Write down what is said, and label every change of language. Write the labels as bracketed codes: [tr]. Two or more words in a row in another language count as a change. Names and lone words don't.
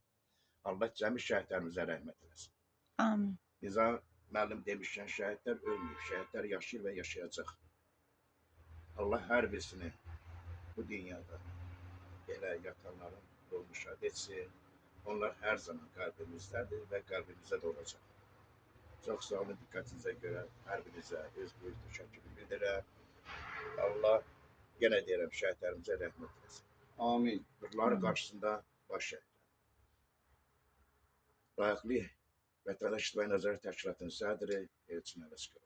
[az] Allah cəmi şəhidlərimizə rəhmət eləsin. Amin. Nizam müəllim demişkən şəhidlər ölməyib, şəhidlər yaşayır və yaşayacaq. Allah hər birisini bu dünyada belə yatanların ruhunu şad etsin. [tr] Onlar her zaman kalbimizdedir ve kalbimizde de olacak. Çok sağ olun dikkatinize göre her birinize öz büyük teşekkür ederim. Allah gene diyelim şehitlerimize rahmet eylesin. Amin. Bunların karşısında baş eğdi. [az] Layıklı Vətəndaş İctimai Nəzarət Təşkilatının sədri Elçin Ələskərov.